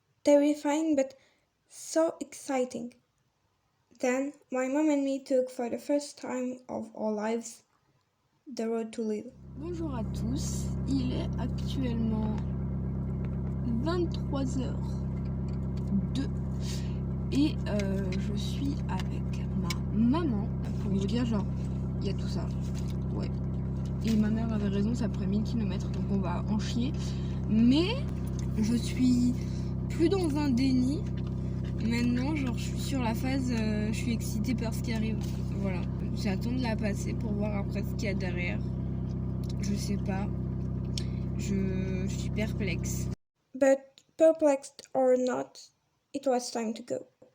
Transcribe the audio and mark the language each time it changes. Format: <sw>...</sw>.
<en>Terrifying but so exciting. Then my mom and me took for the first time of our lives the road to Lille.</en> <fr>Bonjour à tous, il est actuellement 23h02 et je suis avec ma maman pour vous dire genre il y a tout ça. Ouais. Et ma mère avait raison, ça ferait 1000 km donc on va en chier. Mais je suis plus dans un déni. Maintenant, genre, je suis sur la phase, je suis excitée par ce qui arrive. Voilà. J'attends de la passer pour voir après ce qu'il y a derrière. Je sais pas. Je suis perplexe.</fr> <en>But perplexed or not, it was time to go.</en>